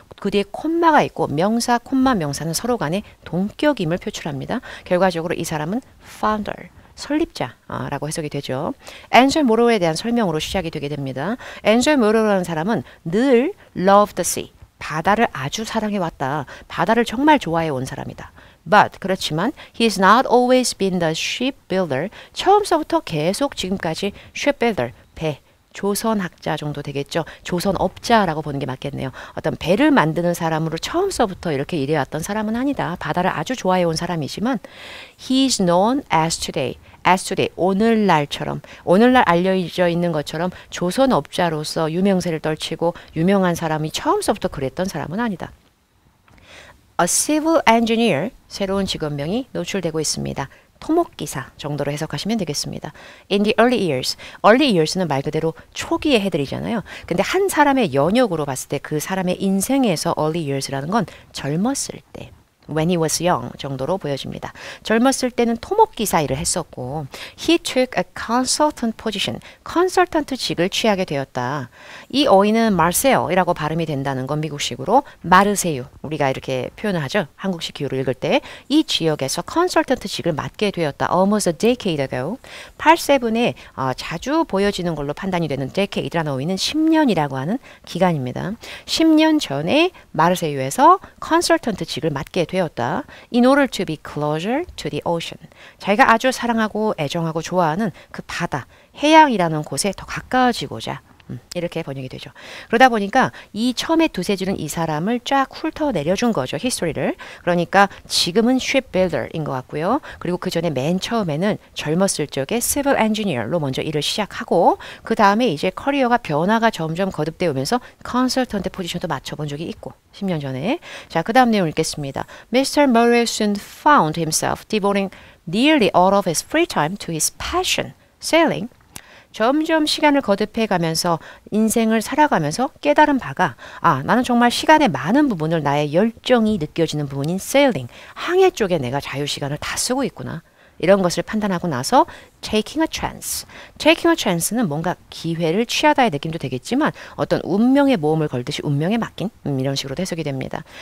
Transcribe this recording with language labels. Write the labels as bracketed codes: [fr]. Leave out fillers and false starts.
[ko] 그 뒤에 콤마가 있고 명사, 콤마, 명사는 서로 간의 동격임을 표출합니다. 결과적으로 이 사람은 founder, 설립자라고 해석이 되죠. Andrew Murrow에 대한 설명으로 시작이 되게 됩니다. Andrew Murrow라는 사람은 늘 [en] love the sea, [ko] 바다를 아주 사랑해왔다. 바다를 정말 좋아해온 사람이다. [en] But [ko] 그렇지만 [en] he's not always been the shipbuilder. [ko] 처음서부터 계속 지금까지 shipbuilder, 배, 조선학자 정도 되겠죠. 조선업자라고 보는 게 맞겠네요. 어떤 배를 만드는 사람으로 처음서부터 이렇게 일해왔던 사람은 아니다. 바다를 아주 좋아해온 사람이지만 [en] he's known as today. as today, [ko] 오늘날처럼, 오늘날 알려져 있는 것처럼 조선업자로서 유명세를 떨치고 유명한 사람이 처음서부터 그랬던 사람은 아니다. [en] A civil engineer, [ko] 새로운 직업명이 노출되고 있습니다. 토목기사 정도로 해석하시면 되겠습니다. [en] In the early years, [ko] early years는 말 그대로 초기에 해드리잖아요. 근데 한 사람의 연역으로 봤을 때 그 사람의 인생에서 early years라는 건 젊었을 때, [en] when he was young [ko] 정도로 보여집니다. 젊었을 때는 토목기사 일을 했었고 [en] he took a consultant position, [ko] 컨설턴트직을 취하게 되었다. 이 어휘는 Marseille이라고 발음이 된다는 건 미국식으로 마르세유, 우리가 이렇게 표현을 하죠. 한국식 기호로 읽을 때 이 지역에서 컨설턴트직을 맡게 되었다. [en] Almost a decade ago. [ko] 87에 자주 보여지는 걸로 판단이 되는 decade라는 어휘는 10년이라고 하는 기간입니다. 10년 전에 마르세유에서 컨설턴트직을 맡게 되었다. [en] In order to be closer to the ocean. [ko] 자기가 아주 사랑하고 애정하고 좋아하는 그 바다, 해양이라는 곳에 더 가까워지고자 이렇게 번역이 되죠. 그러다 보니까 이 처음에 두세 줄은 이 사람을 쫙 훑어내려준 거죠. 히스토리를. 그러니까 지금은 shipbuilder인 것 같고요. 그리고 그 전에 맨 처음에는 젊었을 적에 civil engineer로 먼저 일을 시작하고 그 다음에 이제 커리어가 변화가 점점 거듭되어 오면서 컨설턴트 포지션도 맞춰본 적이 있고 10년 전에. 자, 그 다음 내용 읽겠습니다. [en] Mr. Murray soon found himself devoting nearly all of his free time to his passion, sailing. [ko] 점점 시간을 거듭해 가면서 인생을 살아가면서 깨달은 바가 나는 정말 시간의 많은 부분을 나의 열정이 느껴지는 부분인 sailing, 항해 쪽에 내가 자유시간을 다 쓰고 있구나. 이런 것을 판단하고 나서 [en] taking a chance. [ko] taking a chance는 뭔가 기회를 취하다의 느낌도 되겠지만 어떤 운명의 모험을 걸듯이 운명에 맡긴 이런 식으로 해석이 됩니다.